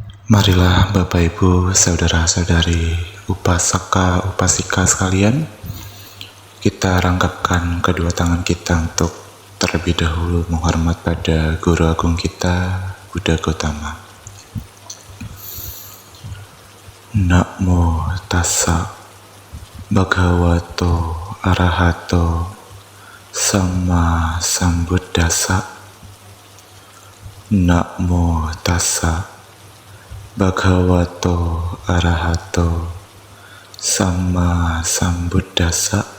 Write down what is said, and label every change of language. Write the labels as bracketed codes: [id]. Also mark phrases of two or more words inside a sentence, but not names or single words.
[id] Marilah Bapak Ibu, Saudara-saudari, upasaka, upasika sekalian, kita rangkapkan kedua tangan kita untuk terlebih dahulu menghormat pada Guru Agung kita, Buddha Gautama. [pi] Namo tassa bhagavato arahato sama sambuddhassa. Namo tassa bhagavato arahato sama sambuddhassa.